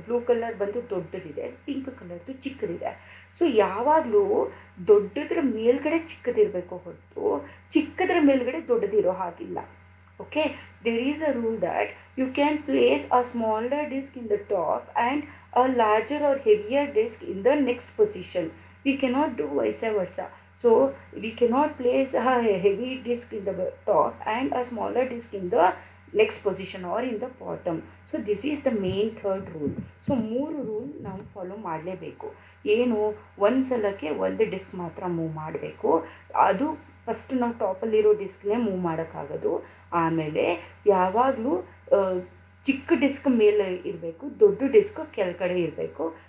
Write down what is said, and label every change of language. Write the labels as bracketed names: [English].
[Kannada] Blue colour ಬಂದು ದೊಡ್ಡದಿದೆ, pink ಕಲರ್ದು ಚಿಕ್ಕದಿದೆ. ಸೊ ಯಾವಾಗಲೂ ದೊಡ್ಡದ್ರ ಮೇಲ್ಗಡೆ ಚಿಕ್ಕದಿರಬೇಕು ಹೊರತು ಚಿಕ್ಕದ್ರ ಮೇಲ್ಗಡೆ ದೊಡ್ಡದಿರೋ ಹಾಗಿಲ್ಲ. [English] Okay, there is a rule that you can place a smaller disk in the top and a larger or heavier disk in the next position. We cannot do vice versa. So we cannot place a heavy disk in the top and a smaller disk in the next position or in the bottom. So this is the main third rule. [Kannada] So 3 rule ನಾವು follow ಮಾಡಲೇಬೇಕು. ಏನು, ಒಂದು ಸಲಕ್ಕೆ ಒಂದು disc ಮಾತ್ರ move ಮಾಡಬೇಕು. ಅದು first ನಾವು ಟಾಪಲ್ಲಿರೋ ಡಿಸ್ಕ್ನೇ ಮೂವ್ ಮಾಡೋಕ್ಕಾಗೋದು. ಆಮೇಲೆ ಯಾವಾಗಲೂ ಚಿಕ್ಕ ಡಿಸ್ಕ್ ಮೇಲೆ ಇರಬೇಕು, ದೊಡ್ಡ ಡಿಸ್ಕ್ ಕೆಳಗಡೆ ಇರಬೇಕು.